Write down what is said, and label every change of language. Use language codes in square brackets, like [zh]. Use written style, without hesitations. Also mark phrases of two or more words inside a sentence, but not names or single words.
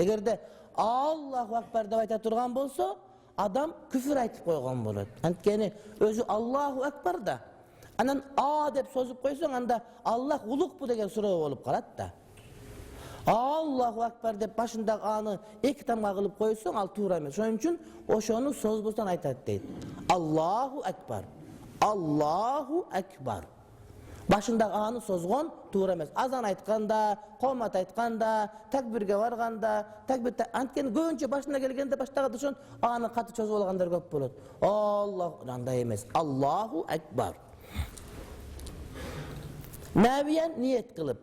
[ky] Эгерде [ar] الله أكبر [ky] деп айта турган болсо, адам күфүр айтып койгон болот. Анткени өзү [ar] الله أكبر [ky] да. Анан А деп созуп койсоң, анда Аллах улукпу деген суроо болуп калат да. [ar] الله أكبر [ky] деп башындагы аны 2 тамга кылып койсоң, ал туура эмес. Ошон үчүн ошону созбостон айтат дейт. [ar] الله أكبر. الله أكبر. [ky] Башындагы аны созгон туура эмес. Азан айтканда, комат айтканда, такбирге барганда, такбир анткени көбүнчө башына келгенде баштагы ошон аны каты чозуп алгандар көп болот. Аллах андай эмес. [ar] الله أكبر. [ky] Навиян ниет кылып.